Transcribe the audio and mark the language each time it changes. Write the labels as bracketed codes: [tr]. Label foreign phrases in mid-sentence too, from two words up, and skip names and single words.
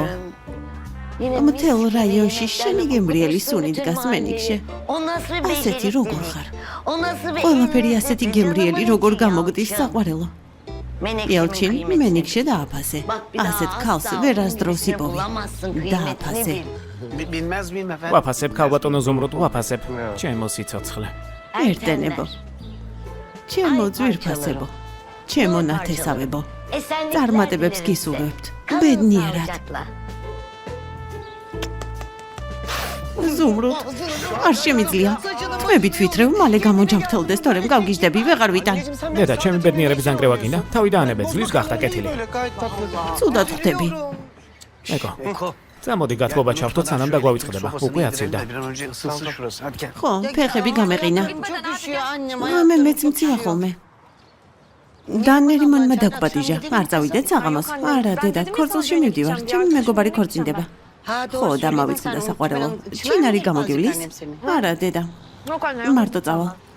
[ka] მთელ რაიონში შენი გემრიელი სუნი დგას მენიქში. ასეთი როგორ ხარ? ყველაფერი ასეთი გემრიელი როგორ გამოგდის საყვარელო. ელჩინ მენიქში დააფასე. ასეთ ქალს ვერასდროს იპოვი. დააფასე. [tr] Bilmez miyim efendim? [ka] ვაფასებ ქალბატონო ზუმრუდ, ვაფასებ. ჩემო სიცოცხლე. ერთენებო. ჩემო ძვირფასებო. ჩემო ნათესავებო. წარმატებებს გისურვებთ. ბედნიერად. ზუმრუდ, არ შემიძლია. თმებით ვითრევ, მალე გამოჯამრთელდეს, თორემ გავგიჟდები, ვეღარ ვიტან. დედა, ჩემი ბედნიერების ანგრევა გინდა? თავი დაანებე, ძლივს გახდა კეთილი. ცუდად ხვდები. ეკო. წამოდი გათბობა ჩავთო, სანამ დაგვავიწყდება. უკვე აცივდა. [tr] Bir an önce ısınsın şurası. Hadi gel. [ka] ხო, ფეხები გამეყინა. მე მეც მცივა ხოლმე. დანერი მონმა დაგპატიჟა. არ წავიდეთ საღამოს. არა, დედა, ქორწილში მივდივარ. ჩემი მეგობარი ქორწინდება. ხო, დამავიწყდა საყვარელო. ჩინარი გამოგივლის? არა, დედა. მარტო წავალ.